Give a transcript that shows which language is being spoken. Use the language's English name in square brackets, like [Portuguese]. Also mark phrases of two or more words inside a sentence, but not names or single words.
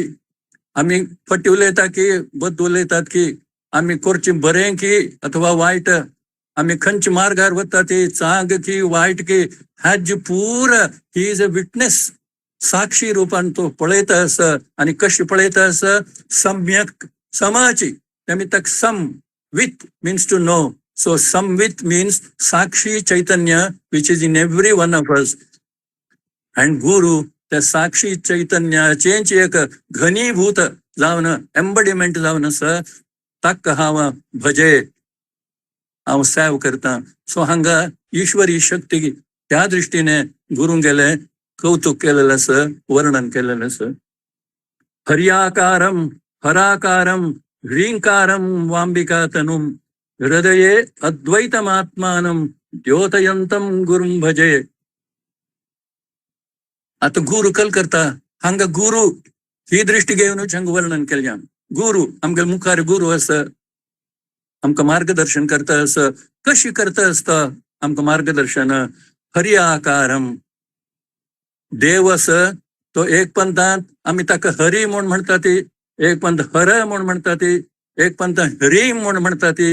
[Konkani] आमी फटी उलयता की बद्द उलयतात की आमी करचें बरें की अथवा वायट, आमी खंयच्या मार्गार वता ती चांग की वायट की, हाजी पूर [English] he is a witness. [Konkani] साक्षी रूपान तो पळयता आसा आनी कशी पळयता आसा, [Sanskrit] सम्यक समाची. [English] त्यामिताक sam with means to know. So samvit means [Sanskrit] साक्षी चैतन्य [English] which is in every one of us. [Konkani] अँड गुरु त्या साक्षी चैतन्याचेच एक घनीभूत जावन एम्बडिमेंट जावन आसा. ताका हांव भजे, हांव सेव करता. सो हांगा ईश्वरी शक्ती त्या दृश्टीने गुरू गेले कौतुक केलेलं आसा, वर्णन केलेलं आसा. [Sanskrit] हर्याकारम हराकारम ह्रींकारम वांबिका तनुम हृदये अद्वैतमात्मानं द्योतयंतम गुरुं भजे. [Konkani] आता गुरु कल करता, हांगा गुरु ही दृष्टी घेऊनच हांगा वर्णन केल्या. गुरु आमगे मुखार गुरु आसा, आमकां मार्गदर्शन करता आसा. कशी करता आसता आमकां मार्गदर्शन? हर्याकारम, देव आसा तो एक पंथांत आमी ताका हरी म्हूण म्हणटा ती, एक पंथ हर म्हूण म्हणटा ती, एक पंथ हरीम म्हूण म्हणटा ती.